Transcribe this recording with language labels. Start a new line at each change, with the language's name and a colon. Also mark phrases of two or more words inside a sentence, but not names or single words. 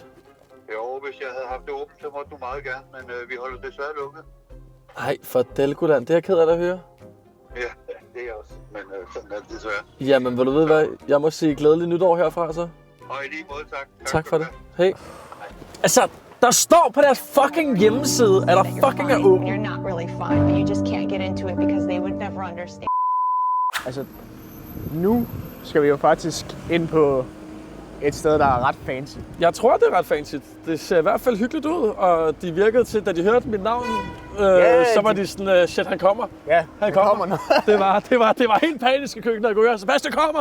Danish: Jo, hvis jeg havde haft det åbent, så måtte du meget gerne, men vi holder desværre lukket. Nej, for Delgoland, det er jeg ked af at høre. Ja, det er jeg også, men sådan er det desværre. Jamen, vil du vide hvad? Jeg må sige glædelig nytår herfra, så. Og i lige måde, tak. Tak for det. Hey. Altså, Der står på deres fucking hjemmeside, at der fucking er
English: When
Danish: åben.
English: you're not really fine, but you just can't get into it because they would never understand.
Danish: Altså, nu skal vi jo faktisk ind på et sted, der er ret fancy. Jeg tror, det er ret fancy. Det ser i hvert fald hyggeligt ud, og de virkede til, da de hørte mit navn, så var de sådan, shit, han kommer. Ja, Han kommer. nu. Det var helt panisk i køkkenet, at jeg kunne høre, Sebastian kommer!